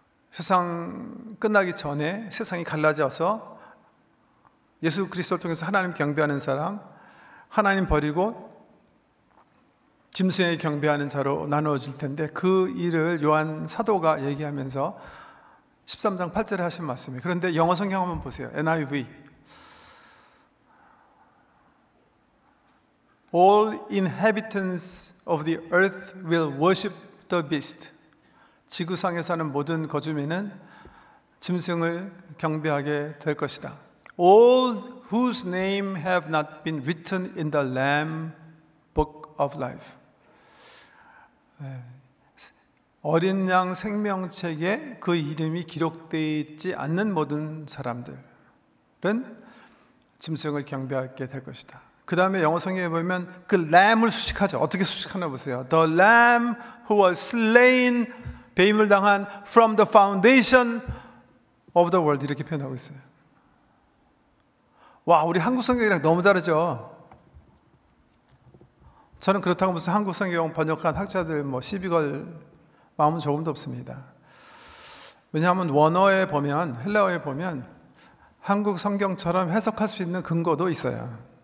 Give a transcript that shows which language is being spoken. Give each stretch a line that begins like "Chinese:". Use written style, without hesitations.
Korean: 세상 끝나기 전에 세상이 갈라져서 예수 그리스도를 통해서 하나님 경배하는 사람, 하나님 버리고 짐승에게 경배하는 자로 나누어질 텐데 그 일을 요한 사도가 얘기하면서 13장 8절에 하신 말씀이에요. 그런데 영어 성경 한번 보세요.
English: NIV. All inhabitants of the earth will worship the beast.
Korean: 지구상에 사는 모든 거주민은 짐승을 경배하게 될 것이다.
English: All whose name have not been written in the Lamb Book of Life.
Korean: 어린 양 생명책에 그 이름이 기록되어 있지 않는 모든 사람들은 짐승을 경배하게 될 것이다. 그 다음에 영어 성경에 보면 그 램을 수식하죠. 어떻게 수식하나 보세요.
English: The lamb who was slain,
Korean: 배임을 당한
English: from the foundation of the world,
Korean: 이렇게 표현하고 있어요. 와, 우리 한국 성경이랑 너무 다르죠. 저는 그렇다고 무슨 한국 성경 번역한 학자들 시비 걸 마음은 조금도 없습니다. 왜냐하면 원어에 보면, 헬라어에 보면 한국 성경처럼 해석할 수 있는 근거도 있어요.